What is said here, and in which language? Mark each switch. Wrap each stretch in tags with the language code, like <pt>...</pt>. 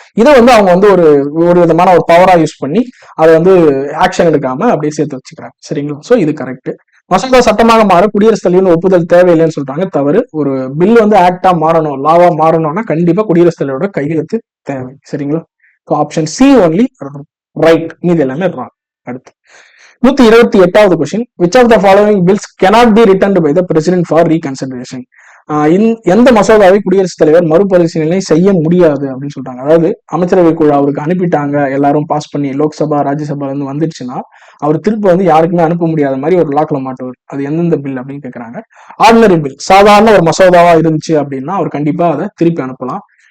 <ta>இதை வந்து அவங்க வந்து ஒரு விதமான ஒரு பவரா யூஸ் பண்ணி அதை வந்து ஆக்ஷன் எடுக்காம அப்படியே சேர்த்து வச்சுக்கிறாங்க. சரிங்களா? சோ இது கரெக்ட். மசோதா சட்டமாக மாற குடியரசுத் தலைவர் ஒப்புதல் தேவையில்லைன்னு சொல்றாங்க. தவறு. ஒரு பில் வந்து ஆக்டா மாறணும், லாவா மாறணும்னா கண்டிப்பா குடியரசுத் தலைவரோட கையெழுத்து தேவை. சரிங்களா? ஆப்ஷன் சி ஒன்லி ரைட், மீது எல்லாமே ராங். அடுத்து 128வது question,</ta> <en>which of the following bills cannot be returned by the president for reconsideration?</en> <ta>எந்த மசோதாவை குடியரசுத் தலைவர் மறுபரிசீலனை செய்ய முடியாது அப்படின்னு சொல்றாங்க. அதாவது அமைச்சரவை குழு அவருக்கு அனுப்பிட்டாங்க, எல்லாரும் பாஸ் பண்ணி லோக்சபா ராஜ்யசபா இருந்து வந்துடுச்சுன்னா அவர் திருப்பி வந்து யாருக்குமே அனுப்ப முடியாத மாதிரி ஒரு லாக்ல மாட்டுவார். அது எந்தெந்த பில் அப்படின்னு கேட்கறாங்க. ஆர்டினரி பில், சாதாரண ஒரு மசோதாவா இருந்துச்சு அப்படின்னா அவர் கண்டிப்பா அதை திருப்பி அனுப்பலாம்.</ta>